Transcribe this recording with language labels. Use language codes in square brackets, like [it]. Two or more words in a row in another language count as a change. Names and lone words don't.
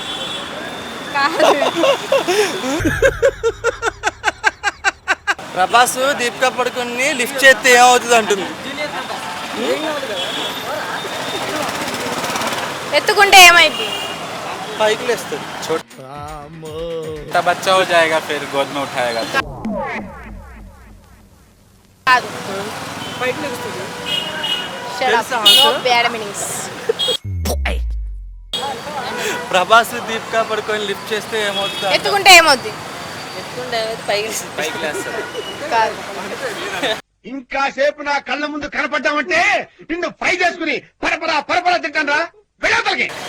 [te] ప్రభాస్ దీపిక పడుకొని లిఫ్ట్ చేస్తే ఏమవుతుంది అంటుంది. ఎత్తుకుంటే ఏమైంది పైకి లేస్తుంది. [hi] छोटा बच्चा हो जाएगा फिर गोद में उठाएगा. [te] కాదు పైకి లేస్తుంది. [en] Shut up. No bad meanings. [te] ప్రభాస్ దీపిక పడుకొని లిఫ్ట్ చేస్తే ఏమవుతుంది? ఎత్తుకుంటే ఏమవుద్ది పైకి లేస్తుంది. కాదు ఇంకా సేపు నా కళ్ళ ముందు కనపడ్డామంటే నిన్ను ఫ్రై చేసుకుని పరపరా తింటాను రా.